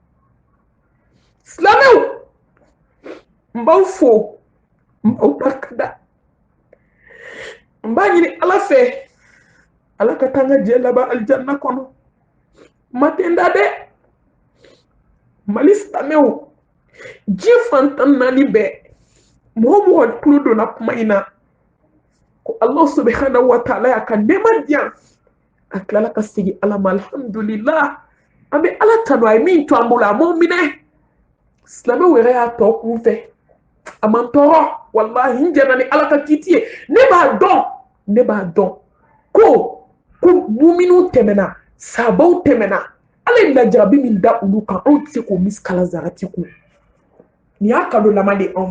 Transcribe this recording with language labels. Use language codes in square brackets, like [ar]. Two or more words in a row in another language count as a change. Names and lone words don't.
[bm] silamɛw n b'aw fo n b'aw barika da n b'a ɲini ala fɛ ala ka taa n ka jɛ laban alijanna kɔnɔ ma tɛ n da dɛ mali silamɛw diɲɛ fantan 4 bɛɛ mɔgɔ mɔgɔ tulo donna kuma in na ko [ar] الله سبحانه وتعالى [bm] y'a ka nɛɛma di yan a tilala ka segin ala ma alhamdulillah an bɛ ala tanu a ye min to an bolo a m'o minɛ silamɛw yɛrɛ y'a tɔ kun fɛ a man tɔɔrɔ wallahi n jɛna ni ala ka kiiti ye ne b'a dɔn ko muminu tɛmɛna sabaw tɛmɛna ala ye lajarabi min da olu kan anw tɛ se k'o miskala zarati kun nin y'a kadolama de anw